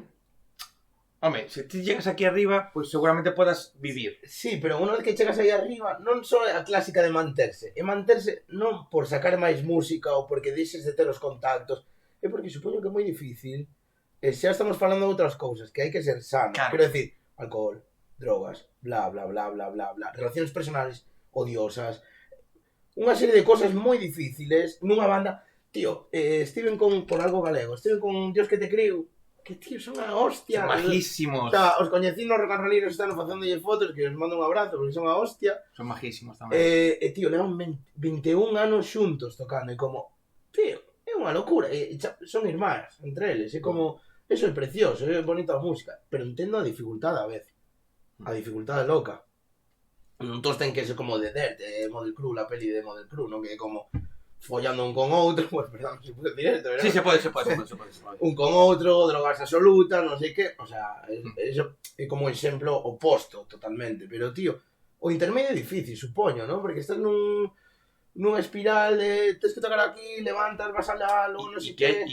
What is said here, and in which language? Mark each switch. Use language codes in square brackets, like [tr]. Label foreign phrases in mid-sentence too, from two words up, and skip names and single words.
[gl] Home, se ti llegas aquí arriba, pois seguramente podas vivir. Sí, pero unha vez que chegas aí arriba, non só é a clásica de manterse. É manterse non por sacar máis música ou porque deixes de ter os contactos, é porque supoño que é moi difícil. E xa estamos falando de outras cousas, que hai que ser sano. Claro. Quero decir, alcohol, drogas, bla, bla, bla, bla, bla, bla, [es] relaciones personales odiosas, [gl] unha serie de cosas moi difíciles nunha banda. Tío, estiven con algo galego, estiven con Dios que te creo, que tío, son a hostia. Son majísimos. [es] O sea, [gl] os coñecí nos Rock and Rolleros, están facéndolle fotos, que os mando un abrazo, porque son a hostia. Son majísimos tamén. Tío, levan 21 anos xuntos tocando, e como, tío, é unha locura, son irmáns entre eles, é como, eso é precioso, é bonita a música, pero entendo a dificultade a veces, a dificultade loca. Non todos ten que ser como de Dirt, Model Crew, [es] la peli de Model Crew, [gl] non que é como follando un con outro, [es] pues perdón, [gl] se pode decir esto, ¿verdad? Sí, se pode. Un con outro, drogas absolutas, non sei que, [es] o sea, [gl] eso é como exemplo oposto totalmente, pero tío, o intermedio é difícil, supoño, ¿no? Porque estás nunha espiral de tens que tocar aquí, levantas, vas alá, logo non sei que.